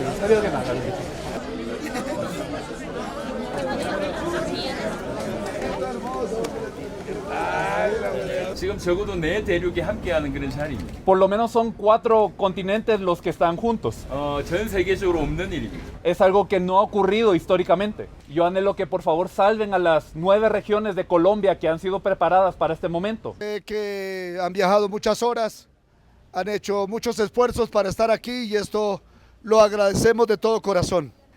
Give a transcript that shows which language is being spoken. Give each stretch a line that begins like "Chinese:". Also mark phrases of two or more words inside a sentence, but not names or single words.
Spanish: pido que me hagas.
Korean: 지금 적어도 네 대륙이 함께하는 그런 자리입니다.
Spanish: Por lo menos son 4 continentes los que están juntos.
Korean: 전 세계적으로 없는 일입니다.
Spanish: Es algo que no ha ocurrido históricamente. Yo anhelo que por favor salven a las 9 regiones de Colombia que han sido preparadas para este momento. Que han viajado muchas horas, han hecho muchos esfuerzos para estar aquí y esto lo agradecemos de todo corazón.